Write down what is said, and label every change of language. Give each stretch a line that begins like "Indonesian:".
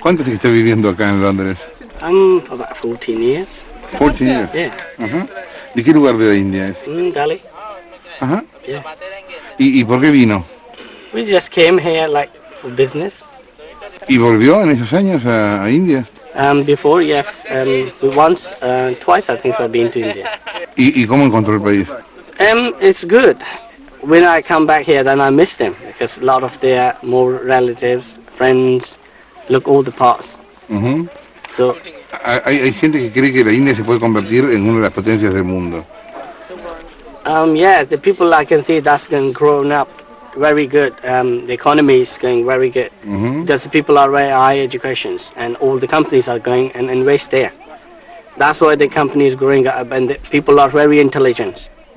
Spanish: ¿Cuánto es que está viviendo acá en Londres?
English: I'm about 14 years. 14 years? Yeah.
Spanish: ¿De qué lugar de la India es? Delhi. Ajá.
English: Yeah.
Spanish: ¿Y por qué vino?
English: We just came here like for business.
Spanish: ¿Y volvió en esos años a India?
English: Before, yes. Once, twice I think so I've been to India. ¿Y cómo encontró el país? It's good. When I come back here, then I miss them because a lot of their more relatives, friends, look all the parts. So,
Spanish: hay gente que cree que la India se puede convertir en una de las potencias del mundo.
English: Yeah, the people I can see that's going growing up very good. The economy is going very good because the people are very high educations and all the companies are going and invest there. That's why the company is growing up and the people are very intelligent.